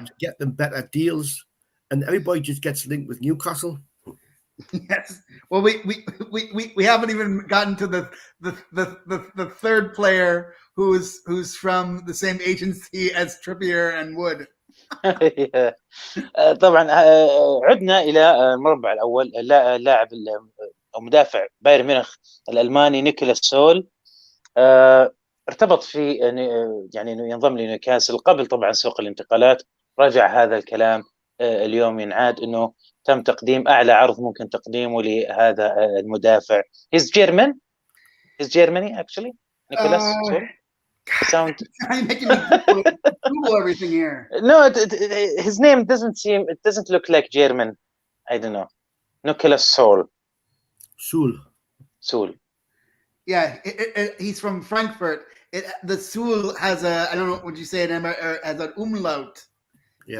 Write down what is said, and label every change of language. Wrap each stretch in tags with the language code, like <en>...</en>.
<en>to get them better deals, and everybody just gets linked with Newcastle. Yes. Well, we haven't even gotten to the third player who's from the same agency as Trippier and Wood.</en> <ar>طبعا عدنا الى المربع الاول. اللاعب او مدافع بايرن ميونخ الالماني نيكولاس سول ارتبط في يعني انه ينضم لنيوكاسل قبل طبعا سوق الانتقالات. رجع هذا الكلام اليوم ينعاد انه تم تقديم اعلى عرض ممكن تقديمه لهذا المدافع.</ar> <en>He's Germany actually. Nicholas Sole. Sound. I'm making me Google everything here. No, his name doesn't look like German. I don't know. Nicholas Sole. Yeah, he's from Frankfurt. The Sul has I don't know, would you say it as an umlaut? Yeah.</en>